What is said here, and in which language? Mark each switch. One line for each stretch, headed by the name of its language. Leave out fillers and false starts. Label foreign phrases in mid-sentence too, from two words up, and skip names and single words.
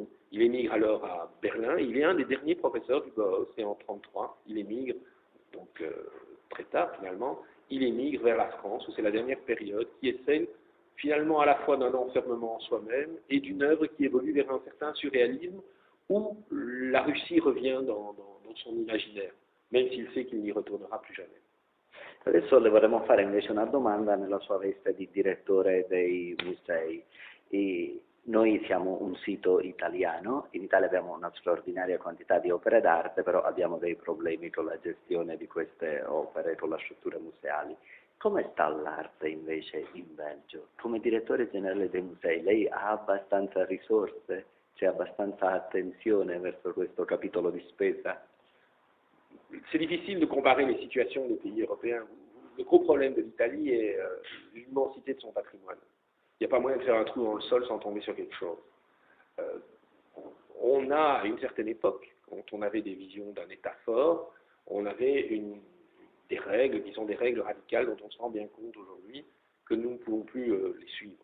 French: Il émigre alors à Berlin. Il est un des derniers professeurs du Beaux, et en 1933, il émigre, donc très tard finalement, il émigre vers la France, où c'est la dernière période, qui est celle finalement à la fois d'un enfermement en soi-même et d'une œuvre qui évolue vers un certain surréalisme, où la Russie revient dans son imaginaire, même s'il sait qu'il n'y retournera plus jamais.
Italian: Adesso le vorremmo fare invece una domanda nella sua veste di direttore dei musei. Noi siamo un sito italiano, in Italia abbiamo una straordinaria quantità di opere d'arte, però abbiamo dei problemi con la gestione di queste opere, con le strutture museali. Come sta l'arte invece in Belgio? Come direttore generale dei musei, lei ha abbastanza risorse? C'è abbastanza attenzione verso questo capitolo di spesa?
French: C'est difficile de comparer les situations des pays européens. Le gros problème de l'Italie est l'immensité de son patrimoine. Il n'y a pas moyen de faire un trou dans le sol sans tomber sur quelque chose. On a, à une certaine époque, quand on avait des visions d'un État fort, on avait des règles qui sont des règles radicales dont on se rend bien compte aujourd'hui que nous ne pouvons plus les suivre.